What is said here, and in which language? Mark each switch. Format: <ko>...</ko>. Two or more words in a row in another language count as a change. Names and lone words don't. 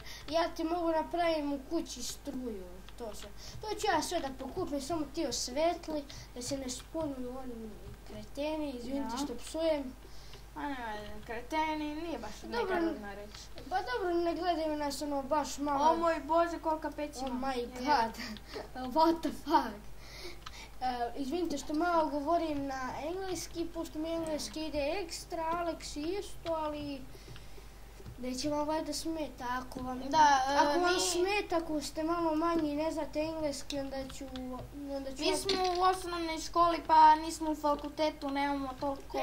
<sr>Ja ti mogu napravim u kući struju, to ću ja sve da pokupim, samo ti osvetli, da se ne sponuju oni kreteni, izvinite što psujem. A ne, kreteni, nije baš negativno reći. Pa dobro, ne gledaju nas ono baš malo... O moj Bože, kolika peć ima.</sr> <en>Oh my god, what the fuck.</en> <sr>Izvinite što malo govorim na engleski, pošto mi engleski ide ekstra, Aleksi isto, ali neće vam valjda smeta. Ako vam smeta, ako ste malo manji i ne znate engleski, onda ću... Mi smo u osnovnoj školi, pa nismo u fakultetu, nemamo toliko...</sr>